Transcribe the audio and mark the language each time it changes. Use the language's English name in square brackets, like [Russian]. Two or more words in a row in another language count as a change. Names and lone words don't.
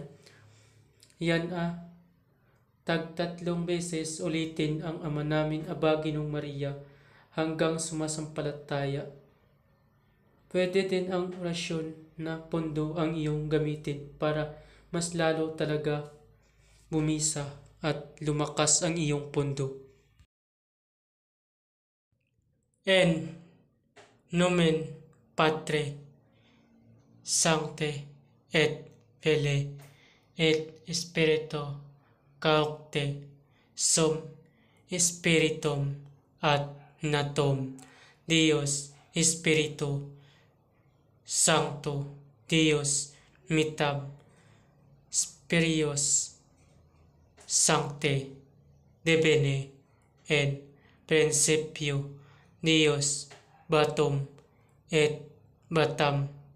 [Filipino] Yan tag-3 beses ulitin ang Ama namin, Aba Ginong Maria hanggang sumasampalataya. Pwede din ang orasyon na pondo ang iyong gamitin para mas lalo talaga bumisa at lumakas ang iyong pondo. [Latin] En nomen Patre Sancte et Filii et Spiritu Sancte sum Spiritum ad natum Deus Spiritu Sancto Deus mitab Spiritus Sancte devene en principio Deus batum et batam